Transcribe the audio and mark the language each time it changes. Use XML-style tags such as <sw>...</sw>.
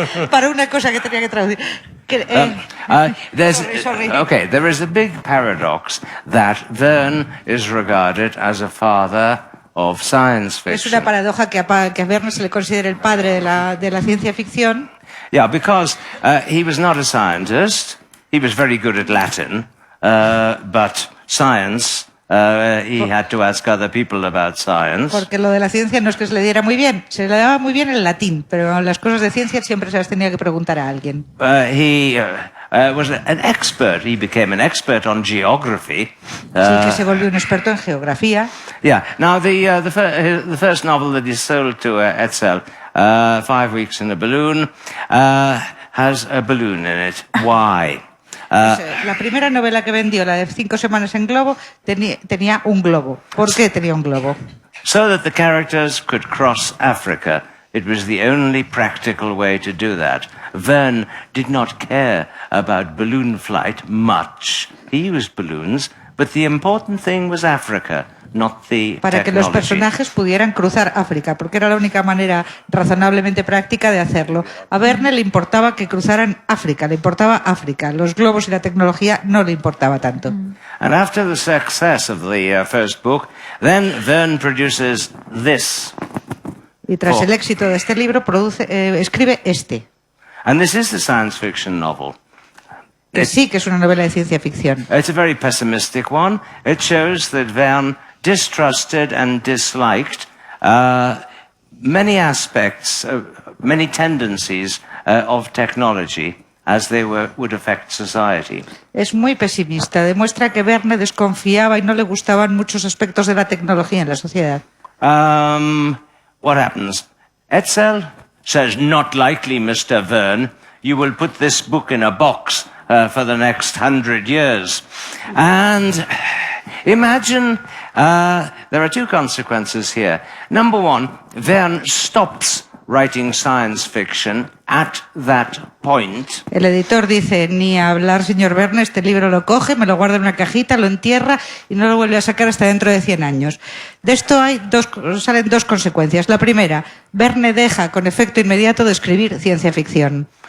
<es>Para una cosa que tenía que traducir.</es> <en>Sorry. Okay, there is a big paradox that Verne is regarded as a father of science fiction.</en> <es>Es una paradoja que a Verne se le considera el padre de la ciencia ficción.</es> <en>Yeah, because he was not a scientist. He was very good at Latin, but science, he had to ask other people about science.</en> <es>Porque lo de la ciencia no es que se le diera muy bien, se le daba muy bien el latín, pero las cosas de ciencia siempre se las tenía que preguntar a alguien.</es> <en>He was an expert. He became an expert on geography.</en> <es>Sí, que se volvió un experto en geografía. Yeah.</es> <en>Now, the first novel that he sold to Etzel, 5 Weeks in a Balloon, has a balloon in it. Why?</en> <es>La primera novela que vendió, la de 5 semanas en globo, tenía un globo. ¿Por qué tenía un globo?</es> <en>So that the characters could cross Africa It was the only practical way to do that. Verne did not care about balloon flight much. He used balloons, but the important thing was Africa, not the</en> <es>Para que los</es> <en>technology.</en> <es>personajes pudieran cruzar África, porque era la única manera razonablemente práctica de hacerlo. A Verne le importaba que cruzaran África, le importaba África. Los globos y la tecnología no le importaba tanto.</es> <en>And after the success of the first book, then Verne produces this.</en> <es>Y tras Oh. el éxito de este libro, escribe este,</es> <en>And this is the science fiction novel.</en> <es>que sí que es una novela de ciencia ficción.</es> <en>It's a very pessimistic one. It shows that Verne distrusted and disliked many aspects, many tendencies of technology as they would affect society.</en> <es>Es muy pesimista, demuestra que Verne desconfiaba y no le gustaban muchos aspectos de la tecnología en la sociedad.</es> <en>What happens? Etzel says, "Not likely, Mr. Verne. You will put this book in a box for the next 100 years." And imagine, there are two consequences here. Number one, Verne stops writing science fiction at that point.</en> <es>El editor dice, ni a hablar, señor Verne, este libro lo coge, me lo guarda en una cajita, lo entierra y no lo vuelve a sacar hasta dentro de 100 años. De esto salen dos consecuencias. La primera, Verne deja con efecto inmediato de escribir ciencia ficción.</es>